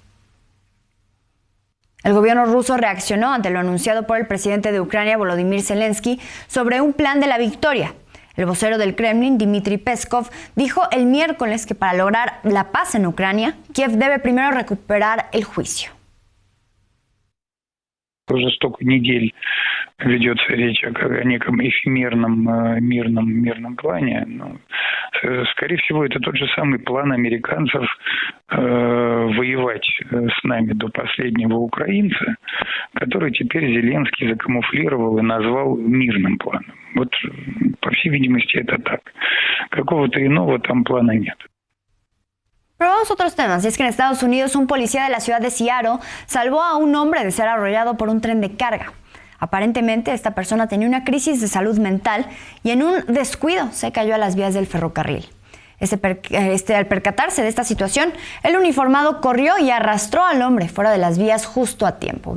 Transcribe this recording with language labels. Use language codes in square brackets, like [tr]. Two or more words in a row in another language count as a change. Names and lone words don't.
[es] El gobierno ruso reaccionó ante lo anunciado por el presidente de Ucrania, Volodymyr Zelensky, sobre un plan de la victoria. El vocero del Kremlin, Dmitry Peskov, dijo el miércoles que para lograr la paz en Ucrania, Kiev debe primero recuperar el juicio. [ru] Уже столько недель ведется речь о неком эфемерном мирном плане. Скорее всего, это тот же самый план американцев воевать с нами до последнего украинца, который теперь Зеленский закамуфлировал и назвал мирным планом. Вот, по всей видимости, это так. Какого-то иного там плана нет. [es] Pero vamos a otros temas, y es que en Estados Unidos un policía de la ciudad de Seattle salvó a un hombre de ser arrollado por un tren de carga. Aparentemente esta persona tenía una crisis de salud mental y en un descuido se cayó a las vías del ferrocarril. Al percatarse de esta situación, el uniformado corrió y arrastró al hombre fuera de las vías justo a tiempo.